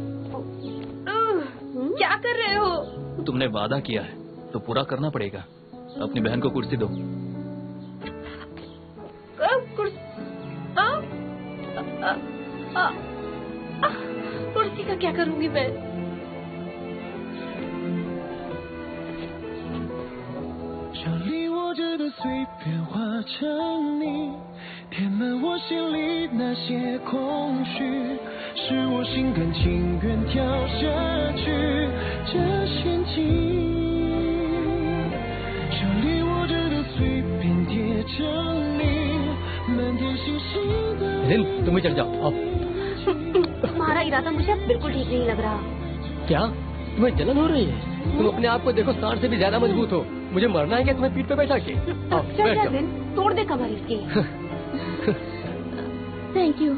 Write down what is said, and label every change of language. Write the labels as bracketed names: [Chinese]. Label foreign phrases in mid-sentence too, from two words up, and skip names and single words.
[Hindi] क्या कर रहे हो? तुमने वादा किया है तो पूरा करना पड़ेगा। अपनी बहन को कुर्सी दो। कुर्सी का क्या करूंगी मैं? [Chinese] 填满我心里那些空虚，是我心甘情愿跳下去这陷阱。手里握着的碎片叠成泥，满天星星的。 [Hindi] दिन तुम भी चढ़ जाओ। आओ। तुम्हारा इरादा मुझे अब बिल्कुल ठीक नहीं लग रहा। क्या तुम्हें जलन हो रही है? तुम अपने आप को देखो, सांड से भी ज्यादा मजबूत हो। मुझे मरना है क्या तुम्हें पीठ पे बैठा के? आओ, बैठ जाओ। तोड़ दे कमर इसकी। [English] thank you.